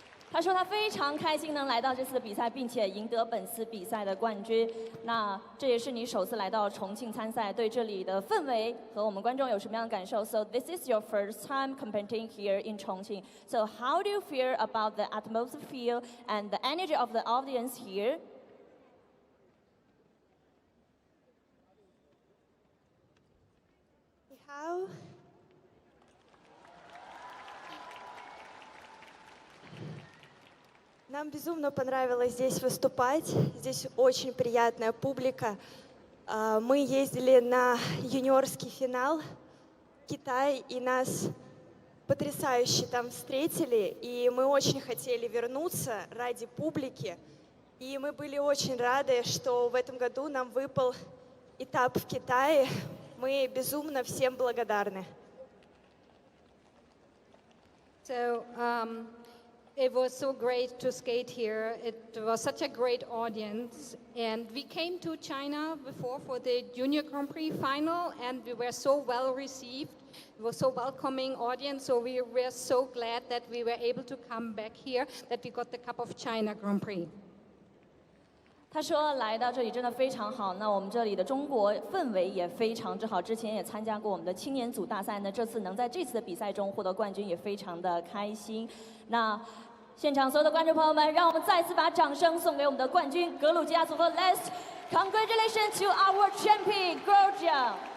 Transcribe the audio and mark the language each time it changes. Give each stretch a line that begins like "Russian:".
Chinese: 他说他非常开心能来到这次的比赛，并且赢得本次比赛的冠军。那这也是你首次来到重庆参赛，对这里的氛围和我们观众有什么样的感受 ？
English: So this is your first time competing here in Chongqing. So how do you feel about the atmosphere and the energy of the audience here?
Chinese: 你好。
Russian: Нам безумно понравилось здесь выступать. Здесь очень приятная публика. Мы ездили на юниорский финал в Китай, и нас потрясающе там встретили. И мы очень хотели вернуться ради публики. И мы были очень рады, что в этом году нам выпал этап в Китае. Мы безумно всем благодарны.
English: So, it was so great to skate here. It was such a great audience. And we came to China before for the Junior Grand Prix final, and we were so well received. It was so welcoming audience, so we were so glad that we were able to come back here, that we got the Cup of China Grand Prix.
Chinese: 他说来到这里真的非常好，那我们这里的中国氛围也非常之好。之前也参加过我们的青年组大赛呢，这次能在这次的比赛中获得冠军也非常的开心。那现场所有的观众朋友们，让我们再次把掌声送给我们的冠军格鲁吉亚组合 ，
English: Let's congratulations to our champion Georgia.